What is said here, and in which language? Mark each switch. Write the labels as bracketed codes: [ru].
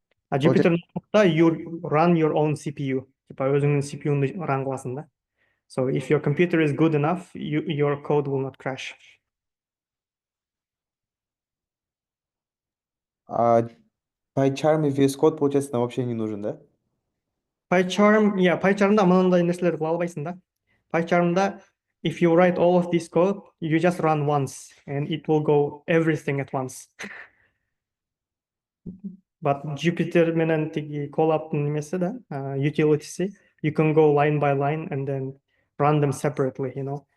[ru] А [en] Jupyter you run your own CPU. [ru] Типа [ky] өзүңдүн CPU-ну [en] run [ky] кыласың да. [en] So if your computer is good enough, your code will not crash. [ru] PyCharm и VS Code, получается, нам вообще не нужен, да? [ky] PyCharm'да мындай нерселерди кыла албайсың да. [en] PyCharm'да if you write all of this code, you just run once and it will go everything at once. But Jupyter [ky] менен тиги Colab'дын немеси да, [en] utility'si, you can go line by line and then run them separately, you know.